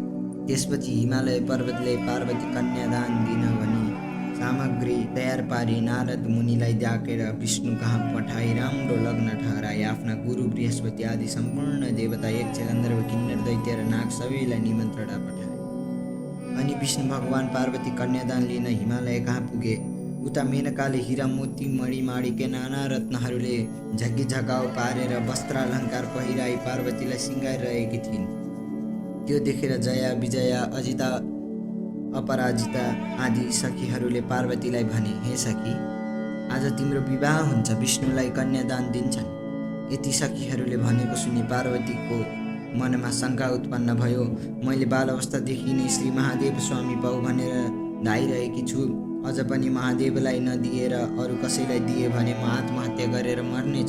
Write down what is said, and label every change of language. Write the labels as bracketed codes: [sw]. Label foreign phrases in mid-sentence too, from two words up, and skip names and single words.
[ne] त्यसपछि हिमालय पर्वतले पार्वती कन्यादान दिन भनी सामग्री तयार पारी नारद मुनिलाई डाकेर विष्णु कहाँ पठाई राम्रो लग्न ठहराई आफ्ना गुरु बृहस्पति आदि सम्पूर्ण देवता, यक्ष, गन्धर्व, किन्नर, दैत्य र नाग सबैलाई निमन्त्रणा पठाए। अनि विष्णु भगवान पार्वती कन्यादान लिन हिमालय कहाँ पुगे। उता मेनकाले हिरा मोती मणिमाणिक्य नाना रत्नहरूले झगी-झगाउ पारेर वस्त्रालङ्कार पहिराई पार्वतीलाई सिँगारिरहेकी थिइन्। त्यो देखेर जया, विजया, अजिता, अपराजिता आदि सखीहरूले पार्वतीलाई भने, हे सखी, आज तिम्रो विवाह हुन्छ, विष्णुलाई कन्यादान दिन्छन्। यति सखीहरूले भनेको सुनि पार्वतीको मनमा शङ्का उत्पन्न भयो। मैले बाल अवस्थादेखि नै श्री महादेव स्वामी पाऊ भनेर धाइरहेकी छु। अझ पनि महादेवलाई नदिएर अरू कसैलाई दिए भने म आत्महत्या गरेर मर्नेछु।